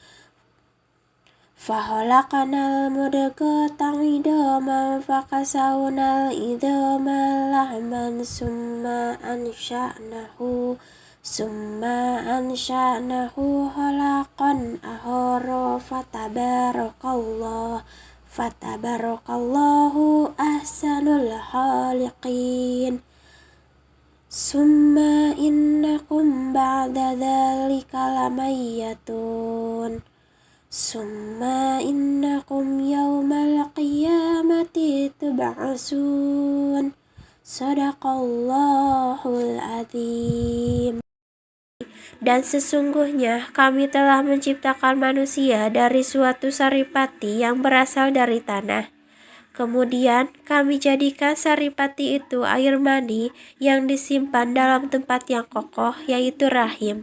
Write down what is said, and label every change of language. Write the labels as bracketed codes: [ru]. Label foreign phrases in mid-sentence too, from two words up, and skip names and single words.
[ar] فخلقنا المضغة عظاما فكسونا العظام لحما ثم أنشأناه خلقا آخر فتبارك الله أحسن الخالقين. ثم إنكم بعد ذلك لميتون. ثم إنكم يوم القيامة تبعثون. صدق الله العظيم. [id] Dan sesungguhnya kami telah menciptakan manusia dari suatu saripati yang berasal dari tanah. Kemudian kami jadikan saripati itu air mani yang disimpan dalam tempat yang kokoh, yaitu rahim.